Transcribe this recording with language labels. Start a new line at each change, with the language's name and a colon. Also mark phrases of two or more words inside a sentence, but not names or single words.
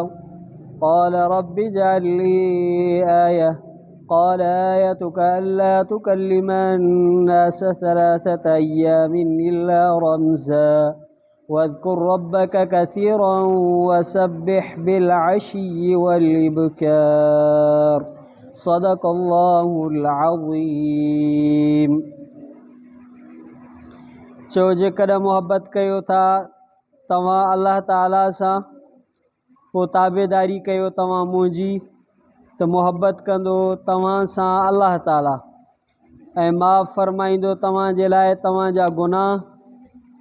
Arabic: قال رب اجعل لي آية قال آيتك ألا تكلم الناس 3 أيام إلا رمزا واذكر ربك كثيرا وسبح بالعشي والإبكار. صدق الله العظيم.
Sindhi: चो जेकॾहिं मोहब्बत कयो था तव्हां अल्लाह ताला सां पोइ ताबेदारी कयो तव्हां मुंहिंजी त मोहब्बत कंदो तव्हां सां अल्लाह ताला ऐं माफ़ फरमाईंदो तव्हांजे लाइ तव्हांजा गुनाह।